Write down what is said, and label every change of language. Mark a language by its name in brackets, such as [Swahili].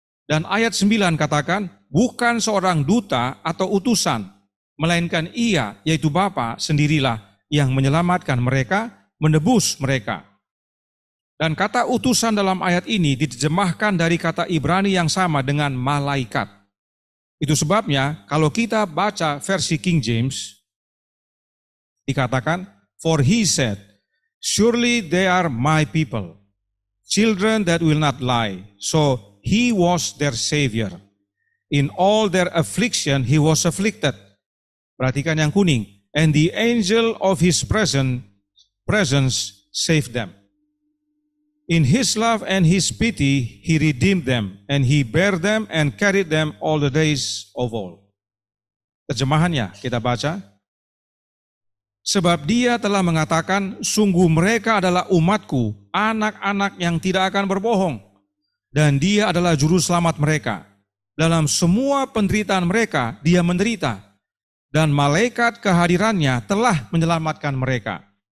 [Indonesian] Dan ayat 9 katakan, bukan seorang duta atau utusan, melainkan ia, yaitu Bapa, sendirilah yang menyelamatkan mereka, menebus mereka. Dan kata utusan dalam ayat ini diterjemahkan dari kata Ibrani yang sama dengan malaikat. Itu sebabnya kalau kita baca versi King James, dikatakan, [English] for he said, surely they are my people, children that will not lie. So he was their savior. In all their affliction, he was afflicted. [Indonesian] Perhatikan yang kuning. [English] And the angel of his presence saved them. In his love and his pity, he redeemed them. And he bare them and carried them all the days of all. [Indonesian] Terjemahannya kita baca. Sebab dia telah mengatakan, sungguh mereka adalah umatku, anak-anak yang tidak akan berbohong. Dan dia adalah juru selamat mereka. Dalam semua penderitaan mereka, dia menderita. Dan malaikat kehadirannya telah menyelamatkan mereka.